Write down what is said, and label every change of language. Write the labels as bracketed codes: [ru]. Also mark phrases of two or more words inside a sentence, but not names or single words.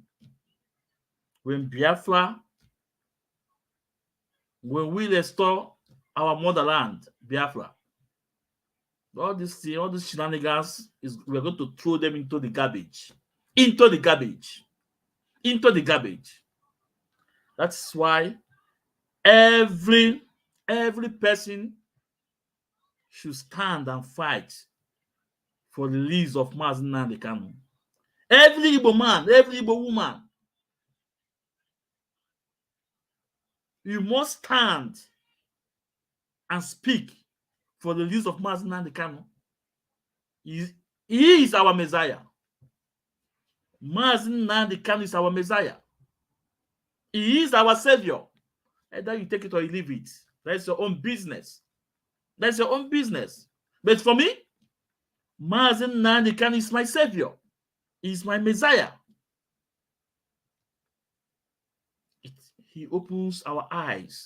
[en] When we restore our motherland, Biafra, all these shenanigans, we're going to throw them into the garbage. Into the garbage. That's why every person should stand and fight for the release of Mazi Nnamdi Kanu. Every Igbo man, every Igbo woman, you must stand and speak for the release of Mazi Nnamdi Kanu. He is our Messiah. Mazi Nnamdi Kanu is our Messiah. He is our Savior. Either you take it or you leave it. That's your own business. That's your own business. But for me, Mazi Nnamdi Kanu is my Savior. He is my Messiah. He opens our eyes.